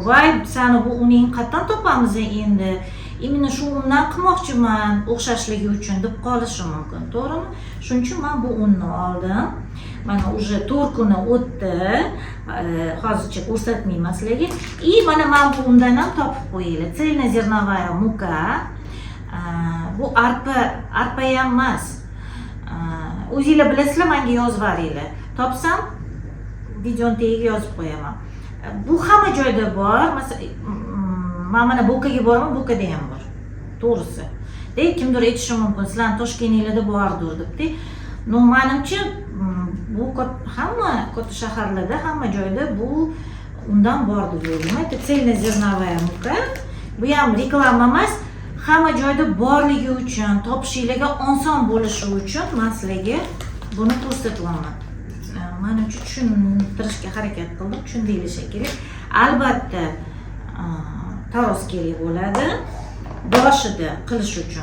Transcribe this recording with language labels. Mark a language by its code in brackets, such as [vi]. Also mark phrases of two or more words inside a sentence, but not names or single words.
[uz] Voy, seni bu uning qayerdan topamiz endi? Именно shu undan qilmoqchiman, o'xshashligi uchun deb qolishi mumkin, to'g'rimi? Shuning uchun men bu unni oldim. Mana уже 4 kuni o'tdi. Hozircha ko'rsatmayman sizlarga. Mana men bu undan ham topib qo'yinglar. [ru] Цельнозерновая мука. [uz] Bu arpa ham emas. O'zingizlar bilasizlar, menga yozib beringlar. Topsam videoni tagiga yozib qo'yaman. Bu hamma joyda bor. Masalan, men mana Bo'kaga boraman, Bo'kada ham bor. To'g'risi. Kimdir aytishi mumkin, sizlar Toshkentlarda bordir debdi. No, menimcha bu hamma katta shaharlarda, hamma joyda bu undan bor deb o'ylayman. [ru] Цельнозерновая мука. [uz] Bu ham reklama emas, hamma joyda borligi uchun, topishingizga oson bo'lishi uchun men sizlarga buni ko'rsatyapman. Menimcha tushuntirishga harakat qildim, tushundinglar shekilli. Albatta taroz kerak bo'ladi boshida qilish uchun.